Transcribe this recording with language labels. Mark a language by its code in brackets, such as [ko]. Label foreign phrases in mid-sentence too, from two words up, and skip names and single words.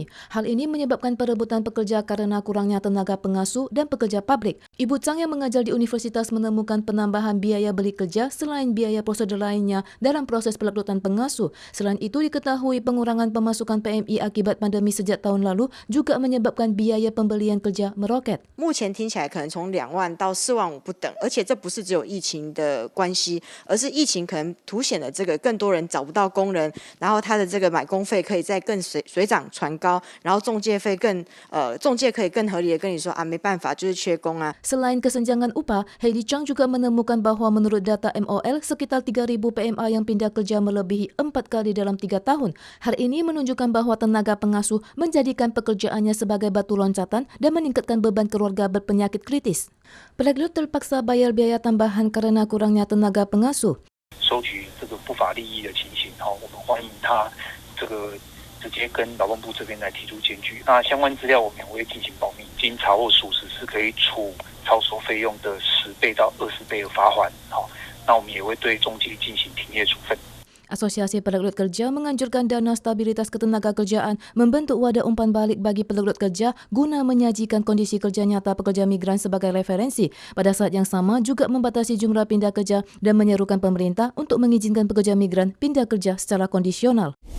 [id] Hal ini menyebabkan perebutan pekerja karena kurangnya tenaga pengasuh dan pekerja pabrik. Ibu Chang yang mengajar di universitas menemukan penambahan biaya beli kerja selain biaya prosedur lainnya dalam proses perekrutan pengasuh. Selain itu diketahui pengurangan pemasukan PMI akibat pandemi sejak tahun lalu juga menyebabkan biaya pembelian kerja meroket. [zh] 目前听起来可能从2万到4万5不等，而且这不是只有疫情的关系，而是疫情可能凸显了这个更多人找不到工人，然后他的这个买工费可以再更水涨船高，然后中介费中介可以更合理的跟你说啊，没办法，就是缺工啊。 [id] Selain kesenjangan upah, Heidi Chang juga menemukan bahwa menurut data MOL, sekitar 3.000 PMA yang pindah kerja melebihi 4 kali dalam 3 tahun. Hal ini menunjukkan bahwa tenaga pengasuh menjadikan pekerjaannya sebagai batu loncatan dan meningkatkan beban keluarga berpenyakit kritis. Perekrut terpaksa bayar biaya tambahan karena kurangnya tenaga pengasuh. [zh] 收取这个不法利益的情形，我们欢迎他这个直接跟劳动部这边来提出检举。那相关资料我们也会进行保密，经查获属实是可以处超收费用的10倍到20倍的罚款。那我们也会对中介进行停业处分。 [id] Asosiasi Perekrut Kerja menganjurkan Dana Stabilitas Ketenagakerjaan membentuk wadah umpan balik bagi perekrut kerja guna menyajikan kondisi kerja nyata pekerja migran sebagai referensi. Pada saat yang sama juga membatasi jumlah pindah kerja dan menyerukan pemerintah untuk mengizinkan pekerja migran pindah kerja secara kondisional.